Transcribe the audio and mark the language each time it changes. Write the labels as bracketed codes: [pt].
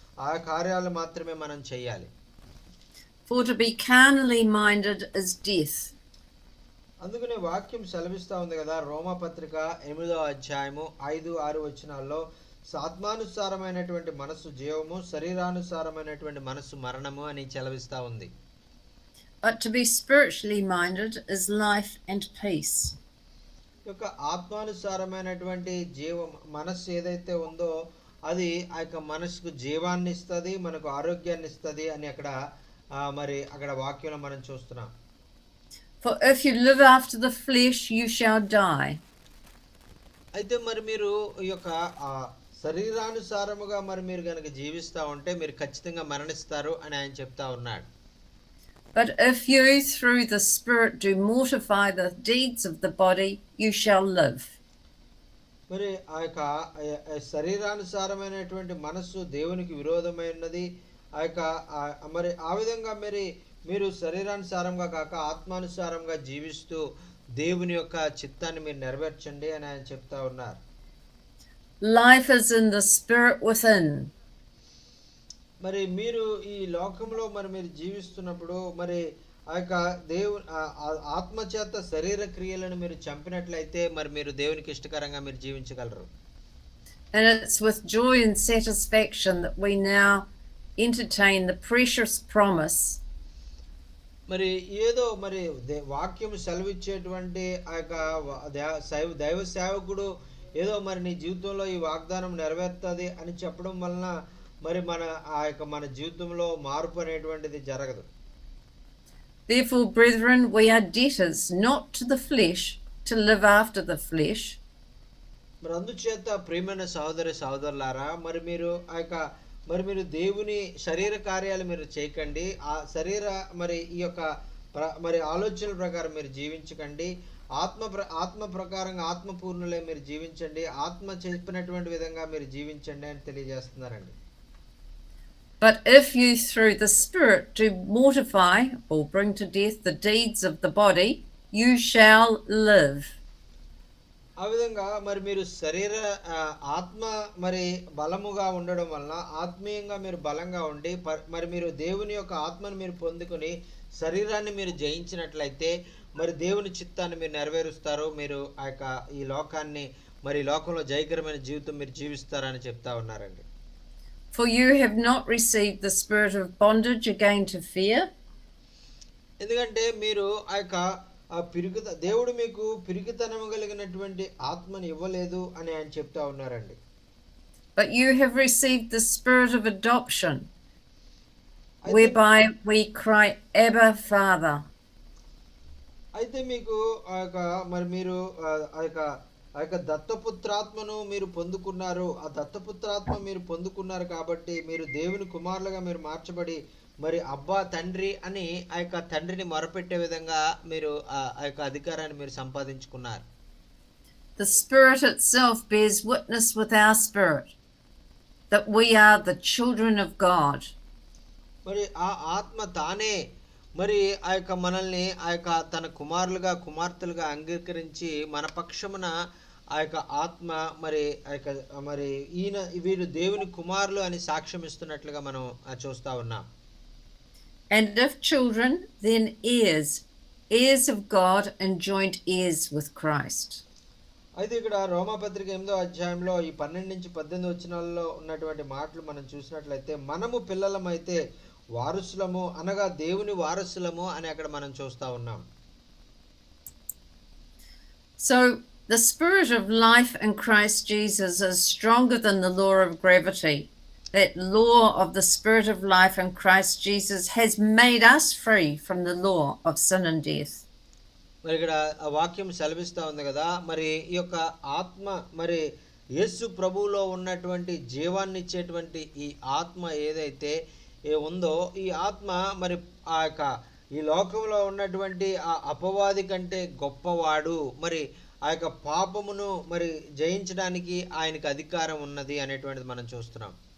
[te] ఆ కార్యాలు మాత్రమే మనం చేయాలి. [en] For to be carnally minded is death. [te] అందుకనే వాక్యం సెలవిస్తా ఉంది కదా, రోమాపత్రిక 8వ అధ్యాయము 5-6 వచనాల్లో ఆత్మానుసారమైనటువంటి మనస్సు జీవము, శరీరానుసారమైనటువంటి మనస్సు మరణము అని సెలవిస్తా ఉంది. [en] But to be spiritually minded is life and peace. [te] యొక్క ఆత్మానుసారమైనటువంటి మనస్సు ఏదైతే ఉందో అది ఆ యొక్క మనసుకు జీవాన్ని ఇస్తుంది, మనకు ఆరోగ్యాన్ని ఇస్తుంది అని అక్కడ మరి అక్కడ వాక్యంలో మనం చూస్తున్నాం. [en] For if you live after the flesh, you shall die. [te] అయితే మరి మీరు ఈ యొక్క శరీరానుసారముగా మరి మీరు కనుక జీవిస్తూ ఉంటే మీరు ఖచ్చితంగా మరణిస్తారు అని ఆయన చెప్తా ఉన్నాడు. [en] But if you through the Spirit do mortify the deeds of the body, you shall live. [te] మరి ఆ యొక్క శరీరానుసారమైనటువంటి మనస్సు దేవునికి విరోధమైనది. ఆ యొక్క మరి ఆ విధంగా మీరు శరీరానుసారంగా కాక ఆత్మానుసారంగా జీవిస్తూ దేవుని యొక్క చిత్తాన్ని మీరు నెరవేర్చండి అని ఆయన చెప్తా ఉన్నారు. [en] Life is in the Spirit within. [te] మరి మీరు ఈ లోకంలో మరి మీరు జీవిస్తున్నప్పుడు మరి ఆ యొక్క ఆత్మ చేత శరీర క్రియలను మీరు చంపినట్లయితే మరి మీరు దేవునికి ఇష్టకరంగా మీరు జీవించగలరు. [en] And it's with joy and satisfaction that we now entertain the precious promise. [te] మరి ఏదో మరి వాక్యం సెలవిచ్చేటువంటి ఆ యొక్క దైవ సేవకుడు ఏదో మరి నీ జీవితంలో ఈ వాగ్దానం నెరవేరుతుంది అని చెప్పడం వలన మరి మన జీవితంలో మార్పు అనేటువంటిది జరగదు. [en] Therefore, brethren, we are debtors not to the flesh to live after the flesh. [te] మరి అందుచేత ప్రియమైన సహోదరులారా మరి మీరు ఆ యొక్క మరి మీరు దేవుని శరీర కార్యాలు మీరు చేయకండి, ఆ శరీర మరి ఈ యొక్క మరి ఆలోచనల ప్రకారం మీరు జీవించకండి, ఆత్మ ప్రకారంగా ఆత్మపూర్ణులే మీరు జీవించండి, ఆత్మ చెప్పినటువంటి విధంగా మీరు జీవించండి అని తెలియజేస్తున్నారండి. [en] But if you through the Spirit do mortify or bring to death the deeds of the body, you shall live. [te] ఆ విధంగా మరి మీరు శరీర ఆత్మ మరి బలముగా ఉండడం వలన, ఆత్మీయంగా మీరు బలంగా ఉండి మరి మీరు దేవుని యొక్క ఆత్మను మీరు పొందుకొని శరీరాన్ని మీరు జయించినట్లయితే మరి దేవుని చిత్తాన్ని మీరు నెరవేరుస్తారు, మీరు ఆ యొక్క ఈ లోకాన్ని మరి లోకంలో జయకరమైన జీవితం మీరు జీవిస్తారని చెప్తా ఉన్నారండి. [en] For you have not received the spirit of bondage again to fear. [te] ఎందుకంటే మీరు ఆ యొక్క దేవుడు మీకు పిరికితనము కలిగినటువంటి ఆత్మని ఇవ్వలేదు అని ఆయన చెప్తా ఉన్నారండి. [en] But you have received the spirit of adoption, whereby we cry, Abba, Father. [te] అయితే మీకు ఆ యొక్క మరి మీరు ఆ యొక్క దత్తపుత్రాత్మను మీరు పొందుకున్నారు. ఆ దత్తపుత్రాత్మ మీరు పొందుకున్నారు కాబట్టి మీరు దేవుని కుమారులుగా మీరు మార్చబడి మరి అబ్బా తండ్రి అని ఆ యొక్క తండ్రిని మొరపెట్టే విధంగా మీరు ఆ యొక్క అధికారాన్ని మీరు సంపాదించుకున్నారు. [en] The Spirit itself bears witness with our spirit that we are the children of God. [te] మరి ఆ ఆత్మ తానే మరి ఆ యొక్క మనల్ని ఆ యొక్క తన కుమారులుగా కుమార్తెలుగా అంగీకరించి మన పక్షమున ఆ యొక్క ఆత్మ మరి ఆ యొక్క మరి వీరు దేవుని కుమారులు అని సాక్ష్యం ఇస్తున్నట్లుగా మనం చూస్తా ఉన్నాం. [en] And if children, then heirs, heirs of God and joint heirs with Christ. [te] అయితే ఇక్కడ రోమాపత్రిక 8వ అధ్యాయంలో ఈ 12 నుంచి 18 వచనాల్లో ఉన్నటువంటి మాటలు మనం చూసినట్లయితే మనము పిల్లలమైతే వారసులము అనగా దేవుని వారసులము అని అక్కడ మనం చూస్తా ఉన్నాం. [en] So the spirit of life in Christ Jesus is stronger than the law of gravity. That law of the spirit of life in Christ Jesus has made us free from the law of sin and death. [te] మరి ఇక్కడ ఆ వాక్యం సెలవిస్తూ ఉంది కదా, మరి ఈ యొక్క ఆత్మ మరి యేసు ప్రభువులో ఉన్నటువంటి జీవాన్ని ఇచ్చేటువంటి ఈ ఆత్మ ఏదైతే ఉందో ఈ ఆత్మ మరి ఆ యొక్క ఈ లోకంలో ఉన్నటువంటి ఆ అపవాది కంటే గొప్పవాడు, మరి ఆ యొక్క పాపమును మరి జయించడానికి ఆయనకు అధికారం ఉన్నది అనేటువంటిది మనం చూస్తున్నాం.